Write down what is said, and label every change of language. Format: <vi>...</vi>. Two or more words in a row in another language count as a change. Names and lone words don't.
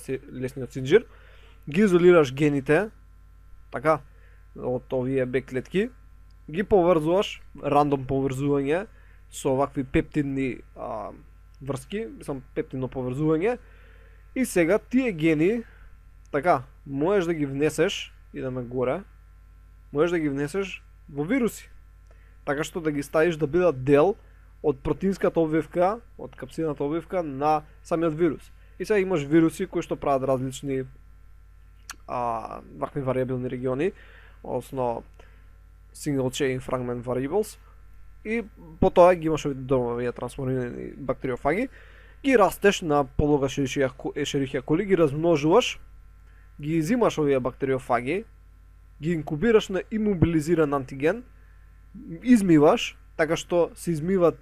<mk>лесниот синџир, ги изолираш гените, така, од овие Б клетки, ги поврзуваш, рандом поврзување со вакви пептидни врски, мислам пептидно поврзување, и сега тие гени, така, можеш да ги внесеш, идеме горе, можеш да ги внесеш во вируси, така што да ги ставиш да бидат дел од протеинската обвивка, од капсидната обвивка на самиот вирус. И сега имаш вируси кои што прават различни вакви вариабилни региони, односно</mk> <en>single chain fragment variables,</en> <mk>и потоа ги имаш овие трансформирани бактериофаги, ги растеш на подлога Escherichia coli, ги размножуваш, ги изимаш овие бактериофаги, ги инкубираш на имобилизиран антиген, измиваш, така што се измиваат</mk>